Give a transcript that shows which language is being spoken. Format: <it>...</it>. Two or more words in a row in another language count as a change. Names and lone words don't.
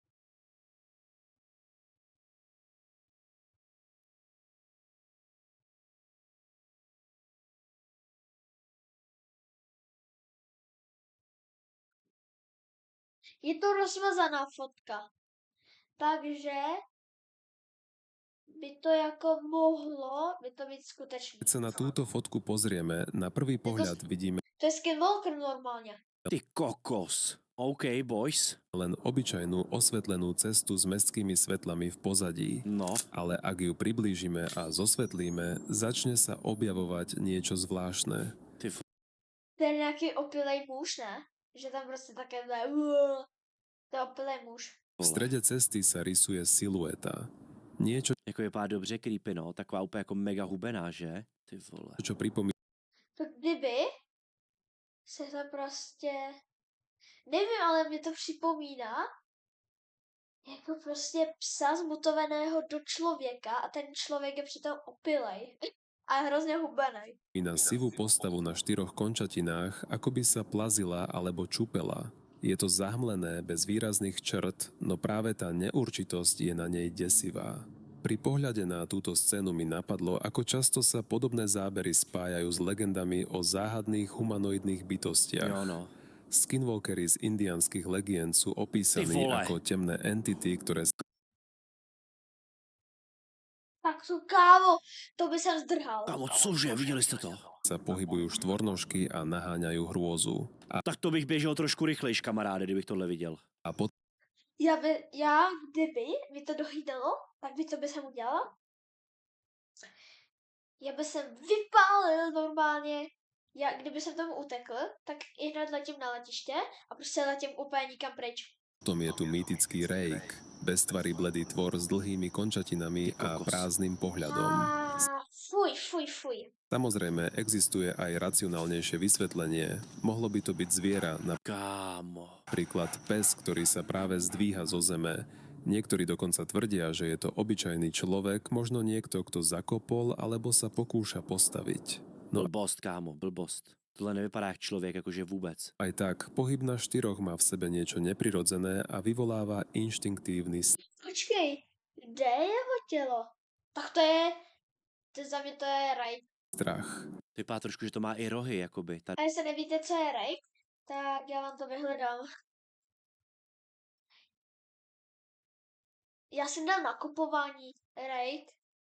<cs>Je to rozmazaná fotka. Takže by to jako mohlo, by to být skutečný.</cs> <sk>sa na túto fotku pozrieme, na prvý pohľad vidíme</sk> <cs>To je Skinwalker normálně. Ty kokos.</cs> <en>OK, boys.</en> <sk>len obyčajnú osvetlenú cestu s mestskými svetlami v pozadí.</sk> <cs>No,</cs> <sk>Ale ak ju priblížime a zosvetlíme, začne sa objavovať niečo zvláštne.</sk> <cs>ty To je nějaký opilej muž, ne? Že tam prostě také to je opilej muž.</cs> <sk>V strede cesty sa rysuje silueta. Niečo,</sk> <cs>Jako vypadá dobře creepy, no. Taková úplně jako mega hubená, že? Ty vole.</cs> <sk>čo pripomína</sk> <cs>To kdyby se to prostě, nevím, ale mě to připomíná jako prostě psa zmutovaného do člověka a ten člověk je přitom opilej a je hrozně hubenej.</cs> <sk>na sivú postavu na 4 končatinách, ako by sa plazila alebo čupela. Je to zahmlené bez výrazných črt, no práve tá neurčitosť je na nej desivá. Pri pohľade na túto scénu mi napadlo, ako často sa podobné zábery spájajú s legendami o záhadných humanoidných bytostiach.</sk> <cs>Jo, no.</cs> <sk>Skinwalkery z indiánskych legend sú</sk> <cs>Ty</cs> <sk>opísaní</sk> <cs>vole.</cs> <sk>ako temné entity, ktoré</sk> <cs>Tak to kámo, to by jsem zdrhal. Kámo, cože, viděli jste to?</cs> <sk>sa pohybujú štvornožky a naháňajú hrôzu.</sk> <cs>Tak to bych běžel trošku rychlejš, kamaráde, kdybych tohle viděl. A Kdyby mi to dochýdalo, tak by co by jsem udělala? Já by jsem vypálil normálně Já, kdyby jsem tomu utekl, tak i hned letím na letiště a prostě letím úplně nikam pryč.</cs> <sk>Potom je tu mýtický Rake, beztvarý bledý tvor s dlhými končatinami a</sk> <cs>kokos.</cs> <sk>prázdnym pohľadom.</sk> <cs>Fuj.</cs> <sk>Samozrejme, existuje aj racionálnejšie vysvetlenie. Mohlo by to byť zviera,</sk> <cs>Kámo.</cs> <sk>napríklad pes, ktorý sa práve zdvíha zo zeme. Niektorí dokonca tvrdia, že je to obyčajný človek, možno niekto, kto zakopol alebo sa pokúša postaviť. No</sk> <cs>Blbost, kámo, blbost. Tohle nevypadá jak člověk, jakože vůbec.</cs> <sk>aj tak, pohyb na štyroch má v sebe niečo neprirodzené a vyvoláva inštinktívny</sk> <cs>Počkej, kde je jeho tělo? Tak to za mě to je Rake.</cs> <sk>strach.</sk> <cs>Vypadá trošku, že to má i rohy, jakoby. Tady A jestli nevíte, co je Rake, tak já vám to vyhledám. Já jsem dal nakupování Rake.</cs>